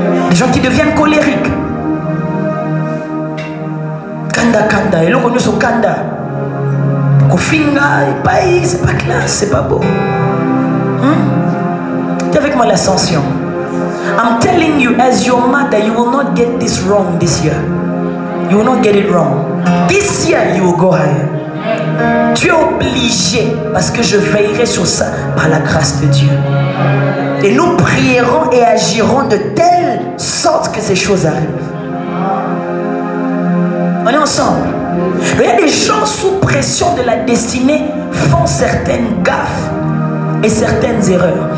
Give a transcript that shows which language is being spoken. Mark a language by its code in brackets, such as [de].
[fr] Les gens qui deviennent colériques. Kanda, et l'on sur Kanda. Kofinga, c'est pas classe, c'est pas beau. T'es avec moi l'ascension. [en] I'm telling you, as your mother, you will not get this wrong this year. You will not get it wrong. This year, you will go higher. [fr] Tu es obligé, parce que je veillerai sur ça par la grâce de Dieu. Et nous prierons et agirons de telle sorte que ces choses arrivent. On est ensemble. Il y a des gens sous pression de la destinée font certaines gaffes et certaines erreurs.